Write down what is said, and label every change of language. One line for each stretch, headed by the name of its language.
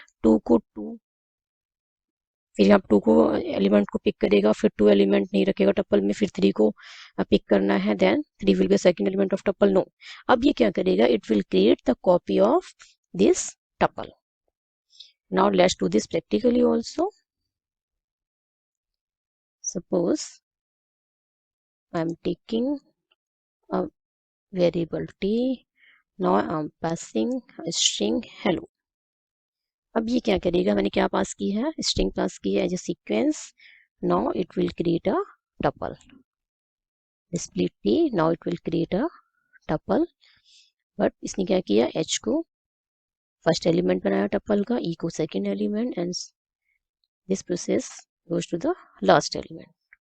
Hindi: To को to, फिर आप टू को एलिमेंट को पिक करेगा, फिर टू एलिमेंट नहीं रखेगा टपल में, फिर थ्री को पिक करना है,
English: Then three will be second element of tuple. No,
Hindi: अब ये क्या करेगा,
English: It will create the copy of this tuple. Now let's do this practically also. Suppose I am taking a variable t, now I am passing a string hello।
Hindi: अब ये क्या करेगा, मैंने क्या पास की है, स्ट्रिंग पास की है as a sequence.
English: Now it will create a tuple, display t, now it will create a tuple.
Hindi: But इसने क्या किया, h को फर्स्ट एलिमेंट बनाया टपल का, e को second element,
English: And this process goes to the last element।